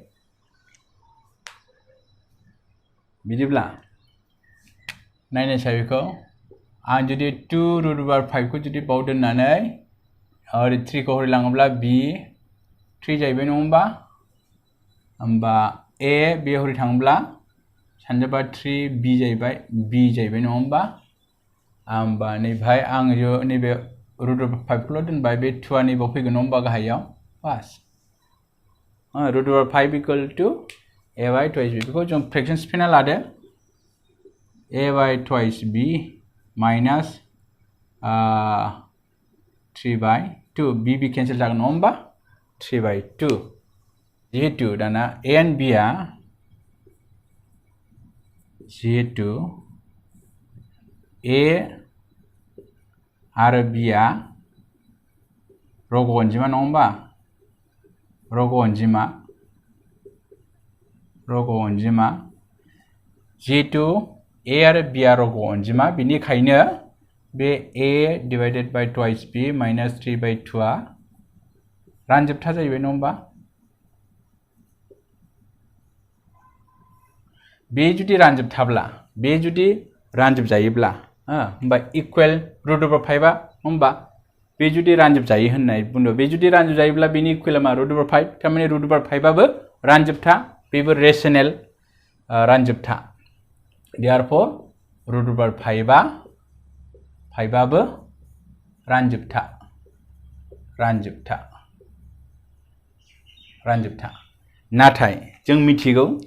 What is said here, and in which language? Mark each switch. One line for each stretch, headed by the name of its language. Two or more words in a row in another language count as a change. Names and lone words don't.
Bodo: बिदिब्ला नायनायसाय बेखौ आं जुदि 2 रुट/5 खौ जुदि बाव दोननानै ओरै 3 खौ हरै लाङोब्ला B 3 जाहैबाय नङा होमबा होमबा a बे हरै थाङोब्ला सानजाबा 3 b जाहैबाय नङा होमबा होमबा नैबेहाय आं नैबे √5 खौल' दोनबाय बे 2 आ नैबाव फैगोन नङा होमबा गाहायाव बास √5
English: equal to a by twice b
Bodo: बेखौ जों फ्रेक्शन सिफायना लादो
English: a by twice b minus 3 by 2 b cancel
Bodo: जागोन नङा होमबा
English: 3 by 2
Bodo: जिहेतु दाना
English: a and b
Bodo: आ जिहेतु a आरो b आ रग' अनजिमा नङा होमबा रग' अनजिमा जिहेतु a आरो b आ रग' अनजिमा बेनिखायनो बे
English: a divided by twice b minus 3 by 2
Bodo: आ रानजोबथा जाहैबाय नङा होमबा बे जुदि रानजोब जायोब्ला होमबा इक्वल √5 आ होमबा बे जुदि रानजोब जायो होननाय बुंदों बे जुदि रानजोब जायोब्ला बेनि इक्वला मा √5 थारमाने √5 आबो रानजोबथा बेबो रेशनेल रानजोबथा therefore √5 आबो रानजोबथा नाथाय जों मिथिगौ